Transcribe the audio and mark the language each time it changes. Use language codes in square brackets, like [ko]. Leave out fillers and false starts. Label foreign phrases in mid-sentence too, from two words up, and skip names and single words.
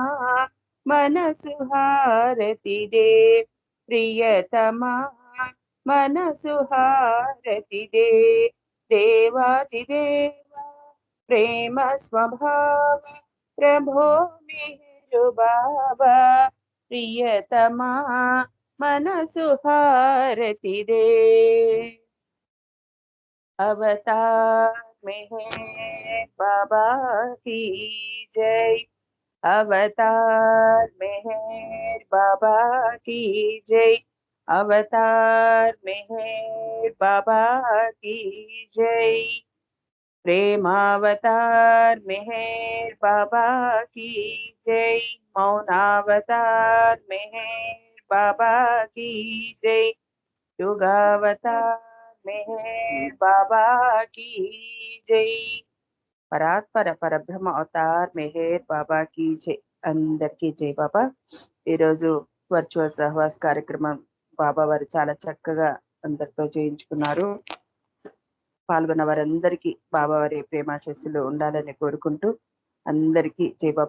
[te] మనసు హారతి దే ప్రియతమా మనసు హారతి దే దేవాది దేవా ప్రేమ స్వభావ ప్రభో మెహరు బాబా ప్రియతమా మనసు హారతి దే. [hi] अवतार मेहर बाबा की जय। अवतार मेहर बाबा की जय। अवतार मेहर बाबा की जय। प्रेमावतार मेहर बाबा की जय। मौनावतार मेहर बाबा की जय। युगावतार मेहर बाबा की जय। [te] పరాత్పర పరబ్రహ్మ అవతార్ మెహర్ బాబాకి జై. అందరికీ జై బాబా. ఈరోజు వర్చువల్ సహవాస్ కార్యక్రమం బాబా వారు చాలా చక్కగా అందరితో చేయించుకున్నారు. పాల్గొన్న వారందరికీ బాబా వారి ప్రేమాశస్సులు ఉండాలని కోరుకుంటూ అందరికీ జై బాబా.